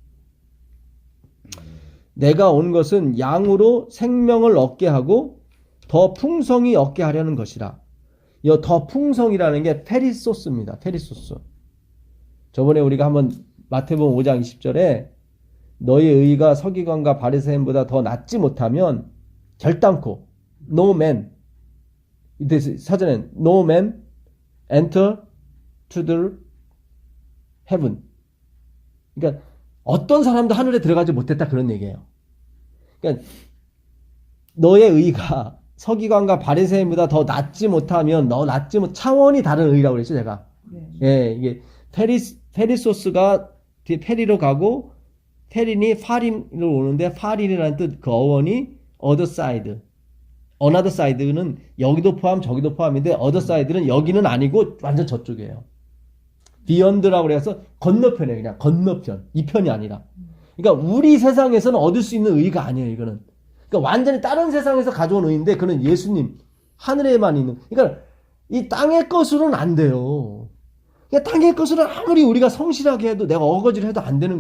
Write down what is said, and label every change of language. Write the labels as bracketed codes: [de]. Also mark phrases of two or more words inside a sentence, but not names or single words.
[ko] 내가 온 것은 양으로 생명을 얻게 하고 더 풍성히 얻게 하려는 것이라. 이 더 풍성이라는 게 페리소스입니다. 페리소스. 저번에 우리가 한번 마태복음 5장 20절에 너희 의가 서기관과 바리새인보다 더 낫지 못하면 결단코 [en] no man [ko] 사전엔 [en] no man enter to the heaven. [ko] 그러니까 어떤 사람도 하늘에 들어가지 못했다 그런 얘기예요. 그러니까 너의 의가 서기관과 바리새인보다 더 낫지 못하면 차원이 다른 의라고 그랬죠 제가. 네. 예, 이게 페리소스가 뒤에 페리로 가고 페린이 파린으로 오는데 파린이라는 뜻 그 어원이 [en] other side. another side [ko] 는 여기도 포함 저기도 포함인데 [en] other side [ko] 는 여기는 아니고 완전 저쪽이에요. beyond라고 그래서 건너편이에요. 그냥 건너편. 이 편이 아니라. 그러니까 우리 세상에서는 얻을 수 있는 의가 아니에요. 이거는. 그러니까 완전히 다른 세상에서 가져온 의인데 그는 예수님 하늘에만 있는. 그러니까 이 땅의 것으로는 안 돼요. 그러니까 땅의 것으로는 아무리 우리가 성실하게 해도 내가 어거지를 해도 안 되는 거예요.